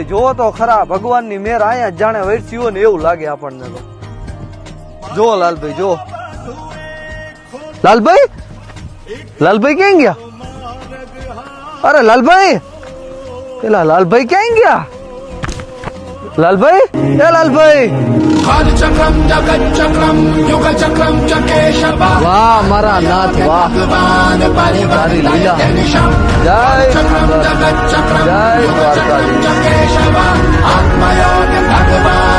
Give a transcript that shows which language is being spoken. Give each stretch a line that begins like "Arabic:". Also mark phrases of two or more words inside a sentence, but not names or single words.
Gujarati: જોવો તો ખરા, ભગવાનની મેર અહીંયા જ જાણે વરસી હોય ને એવું લાગે આપણને તો. જો લાલભાઈ જો. લાલભાઈ લાલભાઈ ક્યાં ગયા? અરે લાલભાઈ, પેલા લાલભાઈ ક્યાં ગયા? લાલભાઈ, એ લાલભાઈ.
Sanskrit: कालचक्रम जगच्चक्रम युगचक्रम च केशव
Gujarati: વાહ મારા નાથ વાહ, भगवान તારી લીલા.
Sanskrit: परिवर्तितनिशम्
Gujarati: જય
Sanskrit: चक्रम जगच्चक्रम
Gujarati: જય
Sanskrit: युगचक्रम
Gujarati: દ્વારકાધીશ.
Sanskrit: च केशव आत्मयोग भगवान